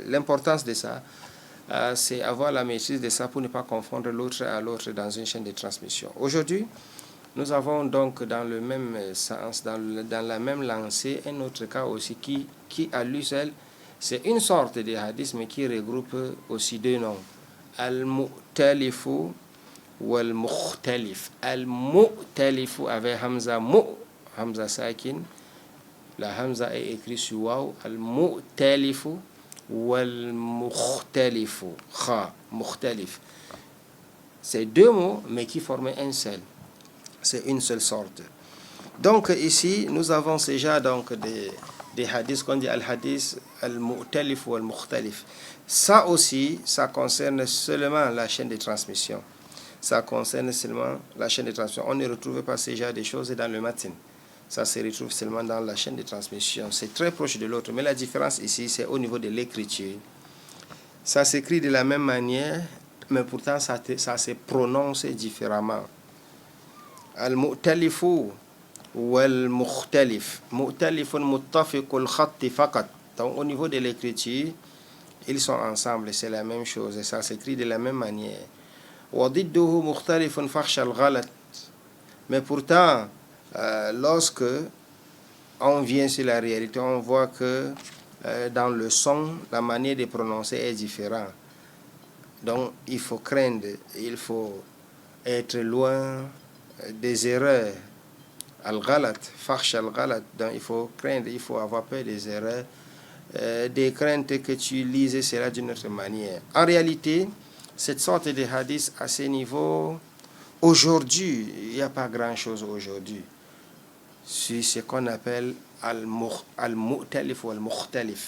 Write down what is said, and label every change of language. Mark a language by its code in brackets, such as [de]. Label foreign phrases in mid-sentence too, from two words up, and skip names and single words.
[fr] L'importance de ça, c'est avoir la maîtrise de ça pour ne pas confondre l'autre à l'autre dans une chaîne de transmission. Aujourd'hui, nous avons donc dans le même sens, dans la même lancée, un autre cas aussi qui à lui seul, c'est une sorte de hadith, mais qui regroupe aussi deux noms. Al-Mu'talifu ou Al-Mukhtalif. Al-Mu'talifu avec [ar] همزة ساكن. [fr] La Hamza est écrite sur Waw. Al-Mu'talifu ou Al-Mukhtalifu. Kha, Mukhtalif. C'est deux mots, mais qui forment un seul. C'est une seule sorte. Donc ici, nous avons déjà donc des hadiths qu'on dit [ar] الحديث المؤتلف [fr] ou al-mukhtalif. Ça aussi, ça concerne seulement la chaîne de transmission. Ça concerne seulement la chaîne de transmission. On ne retrouve pas ces genres de choses dans le matin. Ça se retrouve seulement dans la chaîne de transmission. C'est très proche de l'autre. Mais la différence ici, c'est au niveau de l'écriture. Ça s'écrit de la même manière, mais pourtant ça se prononce différemment. [ar] المؤتلف والمختلف. مؤتلف متفق الخط فقط. [fr] Donc au niveau de l'écriture, ils sont ensemble, c'est la même chose et ça s'écrit de la même manière. [ar] وضده مختلف فاخش الغلط. [fr] Mais pourtant, lorsque on vient sur la réalité, on voit que dans le son, la manière de prononcer est différente. Donc il faut craindre, il faut être loin des erreurs. [ar] الغلط، فاخش الغلط, [fr] donc il faut craindre, il faut avoir peur des erreurs, des craintes que tu lises cela d'une autre manière. En réalité, cette sorte de hadith à ce niveau, aujourd'hui, il n'y a pas grand-chose aujourd'hui. C'est ce qu'on appelle al-mu'talif ou al-mukhtalif.